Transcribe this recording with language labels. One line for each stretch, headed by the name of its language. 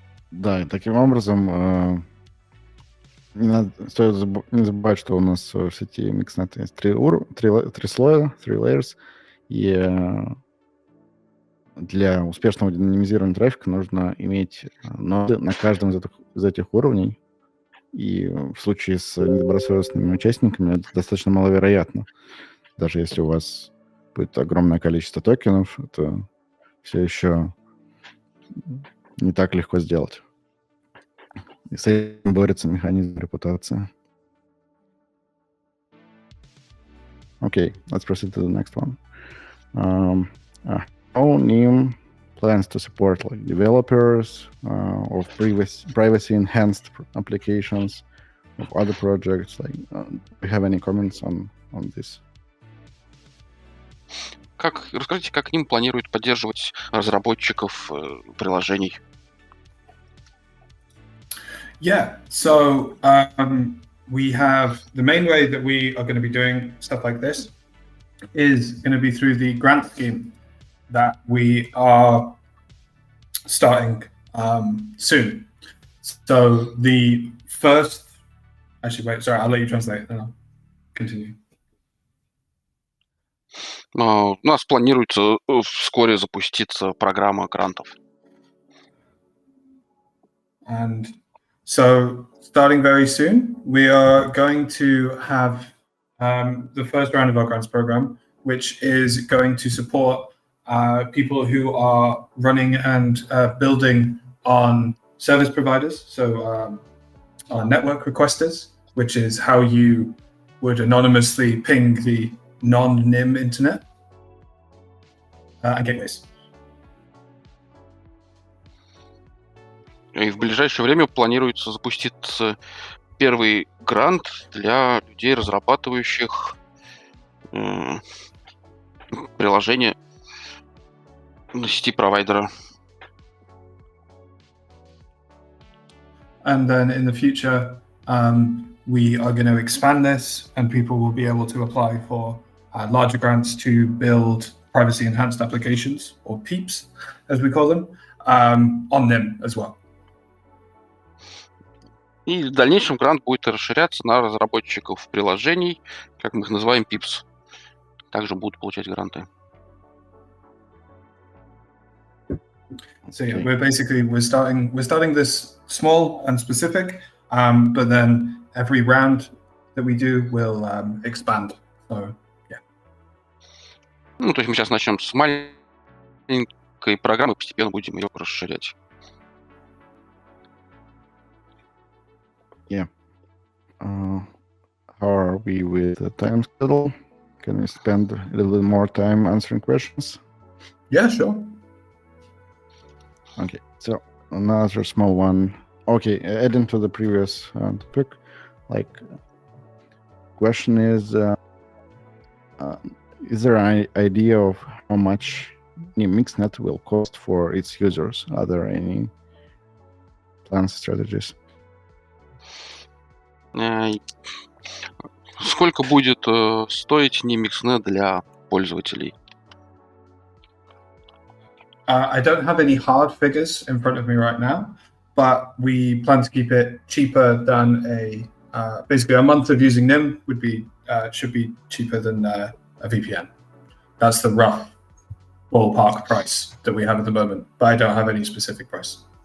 Russian: Да, таким образом стоит не забывать, что у нас в сети микснет есть три слоя,
English: three layers,
Russian: и для успешного динамизирования трафика нужно иметь ноды на каждом из этих уровней, и в случае с недобросовестными участниками это достаточно маловероятно. Даже если у вас будет огромное количество токенов, это все еще не так легко сделать. И с этим борется механизм репутации.
English: Okay, let's proceed to the next one. How Nym plans to support like developers of privacy-enhanced applications of other projects? Like, do you have any comments on this?
Russian: Расскажите, как Nym планирует поддерживать разработчиков приложений?
English: Yeah, so we have the main way that we are going to be doing stuff like this is going to be through the grant scheme that we are starting soon. So the first, actually, wait, sorry, I'll let you translate, then I'll continue.
Russian: У нас планируется вскоре запуститься программа грантов.
English: And so starting very soon, we are going to have the first round of our grants program, which is going to support people who are running and building on service providers, so on network requesters, which is how you would anonymously ping the non-Nym internet, and gateways.
Russian: И в ближайшее время планируется запустить первый грант для людей, разрабатывающих приложение на сети провайдера.
English: And then in the future, we are going to expand this, and people will be able to apply for larger grants to build privacy enhanced applications, or PEEPs, as we call them, on Nym as well.
Russian: И в дальнейшем грант будет расширяться на разработчиков приложений, как мы их называем, PIPs. Также будут получать гранты.
English: So yeah, we're starting this small and specific, but then every round that we do will expand. So yeah.
Russian: Ну, то есть мы сейчас начнем с маленькой программы, постепенно будем ее расширять.
English: Yeah. How are we with the time schedule? Can we spend a little bit more time answering questions? Yeah, sure. Okay, so another small one. Okay, adding to the previous topic, question is there an idea of how much Nym Mixnet will cost for its users? Are there any plans, strategies?
Russian: Сколько будет стоить Nym Mixnet для пользователей?
English: I don't have any hard figures in front of me right now, but we plan to keep it cheaper than basically a month of using Nym should be cheaper than a VPN. That's the rough ballpark price that we have at the moment, but I don't have any specific price.